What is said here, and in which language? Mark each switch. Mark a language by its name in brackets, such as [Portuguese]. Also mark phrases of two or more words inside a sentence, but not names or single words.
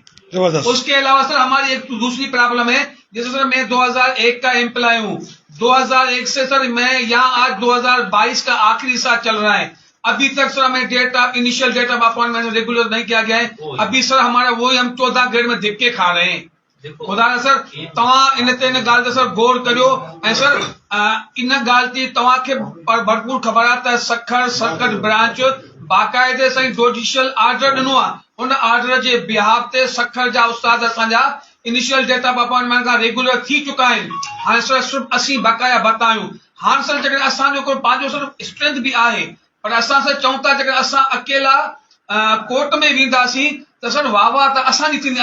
[Urdu] اس کے علاوہ سر ہماری ایک دوسری پرابلم ہے, جیسے سر میں 2001 کا امپلائی ہوں, 2001 سے سر میں یہاں آج 2022 کا آخری سال چل رہا ہے, ابھی تک سر ہمیں [English] initial date of appointment regular [Urdu] نہیں کیا گیا ہے. ابھی سر ہمارا وہی ہم 14 گریڈ میں دھکے کھا رہے ہیں. [Sindhi] خدا نا سر تواں ان گال تے سر غور کریو ऐं सर इन ॻाल्हि जी तव्हांखे भरपूर ख़बर आहे त सखर [English] circuit branch [Sindhi] बाक़ाइदे सां [English] judicial order [Sindhi] ॾिनो आहे. उन ऑर्डर जे बिहाफ ते सखर जा उस्ताद असांजा [English] initial date of appointment [Sindhi] खां रेगुलर थी चुका आहिनि. हाणे सर सिर्फ़ु असीं बकाया भरता आहियूं. हाणे सर जेकॾहिं असांजो कोई पंहिंजो सर स्ट्रेंथ बि आहे, पर असां सर चऊं था जेकॾहिं असां अकेला कोर्ट में वेंदासीं त सर वाह वाह त असांजी थींदी.